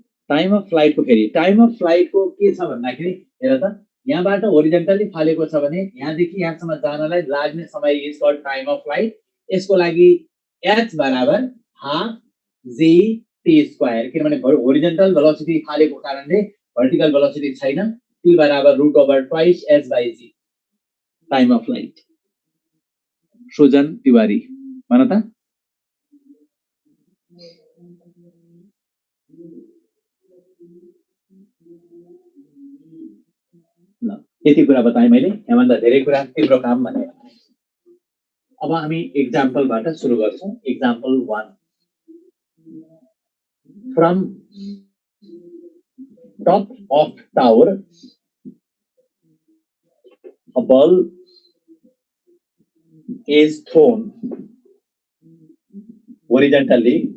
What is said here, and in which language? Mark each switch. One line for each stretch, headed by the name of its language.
Nepali: Time of flight को फेरि time of flight को के छ भन्दाखेरि हेर त यहाँबाट होरिजेन्टली फालेको छ भने यहाँदेखि यहाँसम्म जानलाई लाग्ने समय is called time of flight. यसको लागि h बराबर हाफ g t स्क्वायर किनभने होरिजेन्टल भेलोसिटी फालेको कारणले भर्टिकल भेलोसिटी छैन।
English: t बराबर root over twice h by g time of flight.
Nepali: Sujan Tiwari भन त। ल यति कुरा बताएँ मैले। यहाँभन्दा धेरै कुरा तिम्रो काम भने। अब हामी एक्जाम्पलबाट सुरु गर्छौं।
English: example 1 from top of tower a ball is thrown horizontally